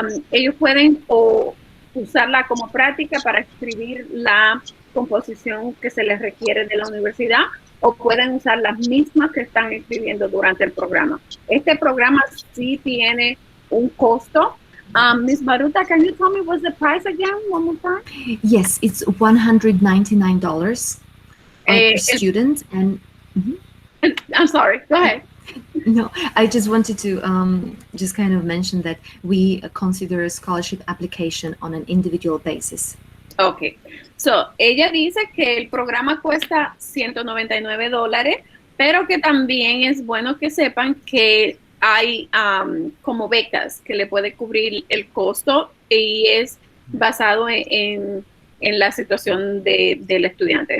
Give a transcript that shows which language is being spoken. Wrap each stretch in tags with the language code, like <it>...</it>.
<es>Ellos pueden usarla como práctica para escribir la composición que se les requiere de la universidad, o pueden usar las mismas que están escribiendo durante el programa. Este programa sí tiene un costo.</es> <en>Ms. Baruta, can you tell me what's the price again one more time? Yes, it's $199 per student. And I'm sorry, go ahead. no, I just wanted to just kind of mention that we consider a scholarship application on an individual basis.</en> <es>Ok, so ella dice que el programa cuesta $199, pero que también es bueno que sepan que hay como becas que le puede cubrir el costo, y es basado en la situación del estudiante.</es>